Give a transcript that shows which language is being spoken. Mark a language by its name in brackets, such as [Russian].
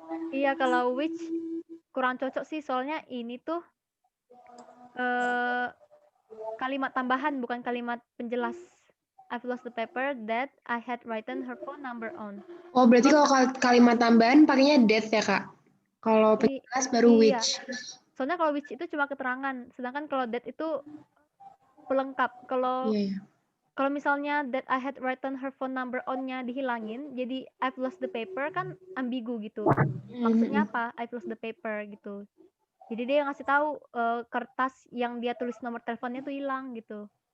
[Indonesian] Iya, kalau which kurang cocok sih, soalnya ini tuh kalimat tambahan, bukan kalimat penjelas. [English] I've lost the paper that I had written her phone number on. [Indonesian] Oh, berarti kalau kalimat tambahan pakainya that ya, Kak? Kalau penjelas baru Iya. which. Soalnya kalau which itu cuma keterangan, sedangkan kalau that itu pelengkap. Kalau Iya. kalau misalnya [English] that I had written her phone number on- [Indonesian] nya dihilangin, jadi [English] I've lost the paper [Indonesian] kan ambigu gitu. Maksudnya apa? [English] I've lost the paper [Indonesian] gitu. Jadi dia ngasih tahu kertas yang dia tulis nomor teleponnya tuh hilang gitu.